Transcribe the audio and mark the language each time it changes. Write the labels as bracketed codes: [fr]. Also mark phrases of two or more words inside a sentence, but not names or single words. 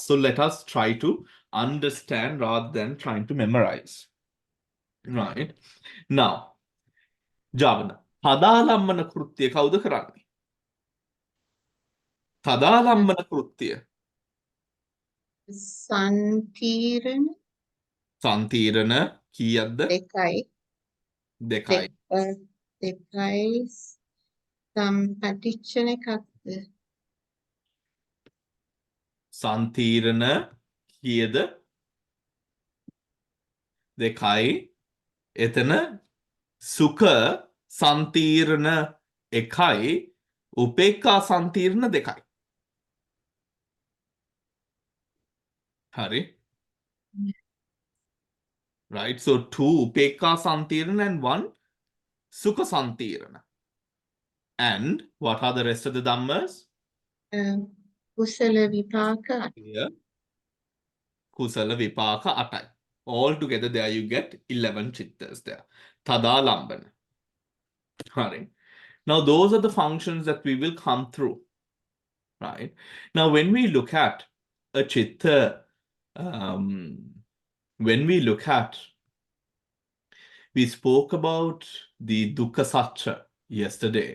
[en] So let us try to understand rather than trying to memorize. Right? Now, Javana. [si] තදාලම්මන කෘත්‍යය කවුද කරන්නේ? තදාලම්මන කෘත්‍යය Santirana සන්තීරණ කීයක්ද? dekai. දෙකයි. දෙකයි සම්පටිච්ඡන එකක්ද. සන්තීරණ කීයද? දෙකයි. එතන [pi] සුඛ සන්තීරණ [si] එකයි [pi] උපේක්ඛා සන්තීරණ [si] දෙකයි. හරි? [en] Right? So 2 [pi] උපේක්ඛා සන්තීරණ [en] and 1 [pi] සුඛ සන්තීරණ. [en] And what are the rest of the dhammas? [pi] Kusala vipaka. [en] Here, [pi] kusala vipaka [en] 8යි. All together there you get 11 chittas there. Tadalambana. Right. Now those are the functions that we will come through. Right. Now when we look at a chitta, when we look at, we spoke about the dukkha satcha yesterday.